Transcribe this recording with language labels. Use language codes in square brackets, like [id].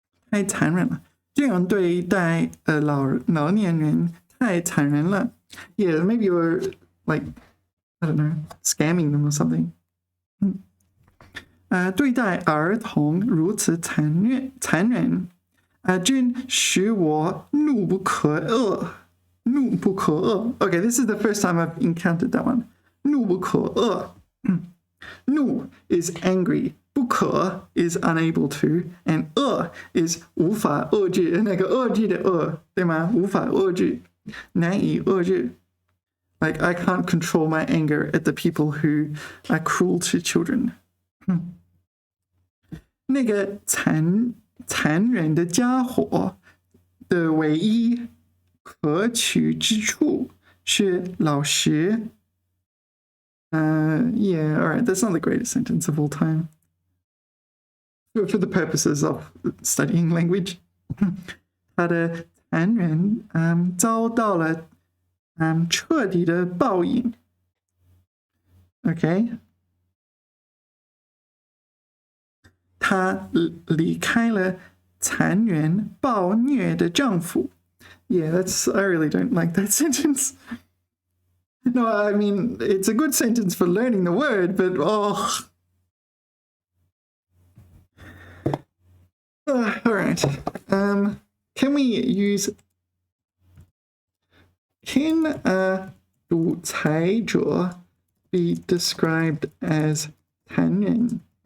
[zh] 太残忍了，这样对待老年人太残忍了。 [en] Yeah, maybe you're like, I don't know, scamming them or something. [zh] 对待儿童如此残忍，真使我怒不可遏。怒不可遏。 [en] Okay, this is the first time I've encountered that one. [zh] 怒不可遏。怒 [en] is angry. [zh] 不可 [en] is unable to, and [zh] 遏 is 无法遏制，那个遏制的遏，对吗？无法遏制，难以遏制。 [en] Like, I can't control my anger at the people who are cruel to children. [zh] 那个残忍的家伙的唯一可取之处是老实。 [en] Yeah, all right, that's not the greatest sentence of all time. For the purposes of studying language. [zh] 他的残忍遭到了彻底的报应。 [en] Okay. [zh] 她离开了残忍暴虐的丈夫。 [en] Yeah, I really don't like that sentence. No, I mean, it's a good sentence for learning the word, but all right. Can we use can a 独裁者 be described as 残忍?